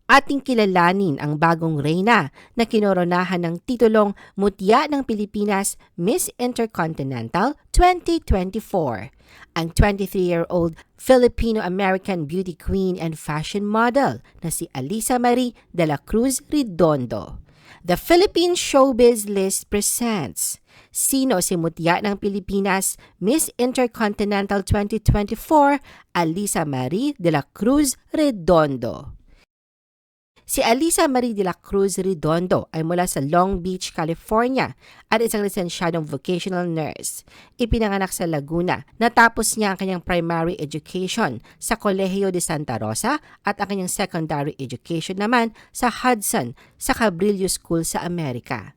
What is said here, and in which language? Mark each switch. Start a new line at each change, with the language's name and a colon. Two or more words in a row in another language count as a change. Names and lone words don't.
Filipino: Ating kilalanin ang bagong reyna na kinoronahan ng titulong Mutya ng Pilipinas Miss Intercontinental 2024. Ang
English: 23-year-old Filipino-American beauty queen and fashion model
Filipino: na si Alisa Marie de la Cruz Redondo.
English: The Philippine Showbiz List presents Sino si Mutya ng Pilipinas Miss Intercontinental 2024 Alisa Marie de la Cruz Redondo.
Filipino: Si Alisa Marie de la Cruz Redondo ay mula sa Long Beach, California at isang lisensyadong
English: vocational nurse.
Filipino: Ipinanganak sa Laguna. Natapos niya ang kanyang
English: primary education
Filipino: sa Colegio de Santa Rosa at ang kanyang
English: secondary education
Filipino: naman sa Hudson sa Cabrillo School sa Amerika.